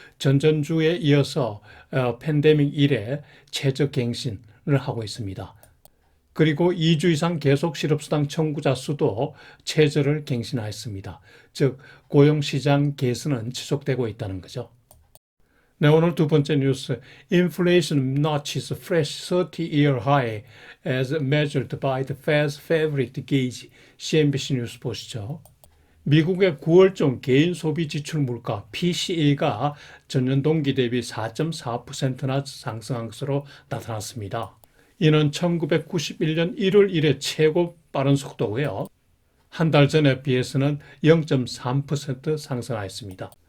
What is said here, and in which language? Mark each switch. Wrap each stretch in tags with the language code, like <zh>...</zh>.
<ko>전전주에 이어서 팬데믹 이래 최저갱신을 하고 있습니다. 그리고 2주 이상 계속 실업수당 청구자 수도 최저를 갱신하였습니다. 즉 고용시장 개선은 지속되고 있다는 거죠. 네, 오늘 두 번째 뉴스.</ko> <en>Inflation notches fresh 30-year high as measured by the Fed's favorite gauge.</en> <ko>CNBC 뉴스 보시죠. 미국의 9월 중 개인 소비 지출 물가 PCE가 전년 동기 대비 4.4%나 상승한 것으로 나타났습니다. 이는 1991년 1월 이래 최고 빠른 속도고요. 한 달 전에 비해서는 0.3% 상승하였습니다.</ko>